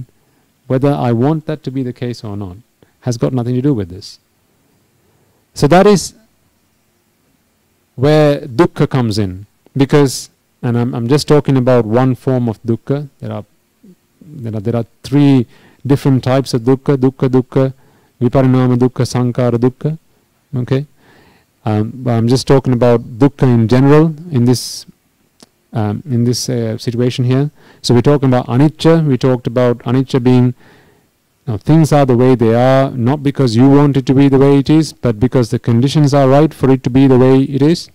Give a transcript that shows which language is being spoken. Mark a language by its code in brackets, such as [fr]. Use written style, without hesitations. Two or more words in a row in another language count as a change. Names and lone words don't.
[en] Whether I want that to be the case or not has got nothing to do with this. So that is where dukkha comes in. Because, and I'm just talking about one form of dukkha. There are 3 different types of dukkha: dukkha, [pi] viparinama dukkha, sankhara dukkha. [en] Okay, but I'm just talking about dukkha in general in this situation here. So we're talking about anicca. We talked about anicca being things are the way they are, not because you want it to be the way it is, but because the conditions are right for it to be the way it is.